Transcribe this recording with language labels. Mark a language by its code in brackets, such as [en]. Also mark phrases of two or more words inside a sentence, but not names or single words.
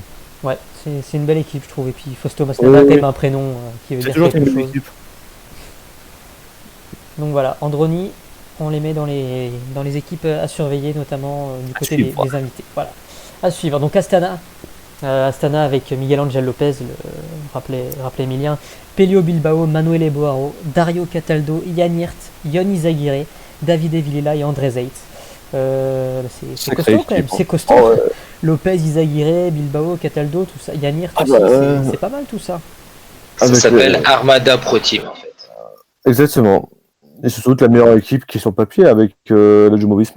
[fr] Ouais, c'est une belle équipe, je trouve. Et puis Fausto Masnada, quand même un prénom qui veut dire quelque chose. Équipe. Donc voilà, Androni, on les met dans les équipes à surveiller, notamment du côté des invités. Voilà, à suivre. Donc Astana avec Miguel Angel Lopez, rappelez Emilien, Pelio Bilbao, Manuel Eboaro, Dario Cataldo, Yann Hirt, Yon Izagirre, Davide Villela et André Zeitz. C'est costaud quand même, c'est costaud. Oh, ouais. Lopez, Izagirre, Bilbao, Cataldo, tout ça. Yann Hirt aussi, c'est pas mal tout ça. Ça s'appelle Armada Pro Team en fait. Exactement. Et c'est surtout la meilleure équipe qui est sur le papier avec la Jumbo-Visma.